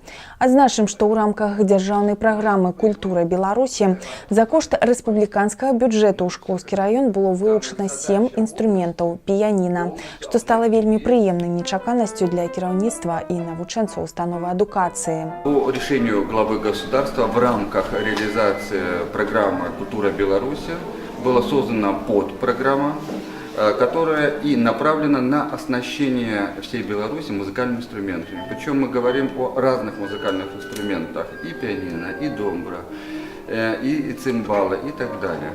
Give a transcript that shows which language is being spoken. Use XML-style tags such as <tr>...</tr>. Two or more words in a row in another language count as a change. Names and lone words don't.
<be>Адзначым, што ў рамках дзяржаўнай праграмы «Культура Беларусі» за кошт рэспубліканскага бюджэту ў Шклоўскі раён было вылучана 7 інструментаў піяніна, што стала вельмі прыемнай нечаканасцю для кіраўніцтва і навучэнцаў установы адукацыі.</be> <ru>По решению главы государства в рамках реализации программы «Культура Беларуси» была создана подпрограмма, которая и направлена на оснащение всей Беларуси музыкальными инструментами. Причем мы говорим о разных музыкальных инструментах: и пианино, и домбра, и цимбалы, и так далее.</ru>